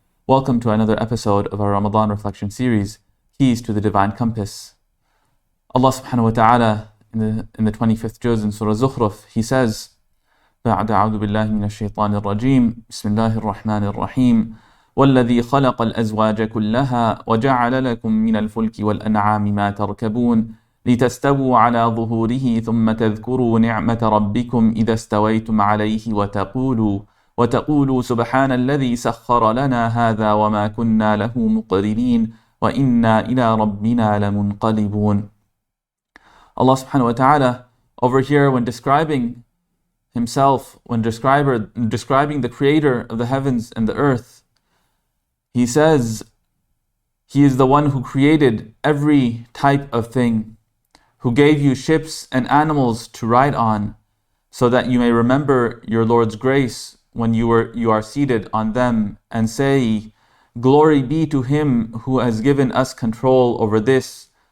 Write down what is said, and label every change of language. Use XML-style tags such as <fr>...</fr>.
<en>Welcome to another episode of our Ramadan reflection series, Keys to the Divine Compass. Allah subhanahu wa ta'ala, in the 25th juz in Surah Zukhruf, He says,</en> <ar>بعد أعوذ بالله من الشيطان الرجيم بسم الله الرحمن الرحيم والذي خلق الأزواج كلها وجعل لكم من الفلك والأنعام ما تركبون لتستووا على ظهوره ثم تذكروا نعمة ربكم إذا استويتم عليه وتقولوا سبحان الذي سخر لنا هذا وما كنا له مقرنين وإنا إلى ربنا لمنقلبون.</ar> <en>Allah subhanahu wa ta'ala over here, when describing Himself, when describing the creator of the heavens and the earth, He says He is the one who created every type of thing, who gave you ships and animals to ride on, so that you may remember your Lord's grace when you are seated on them, and say, Glory be to Him who has given us control over this.</en>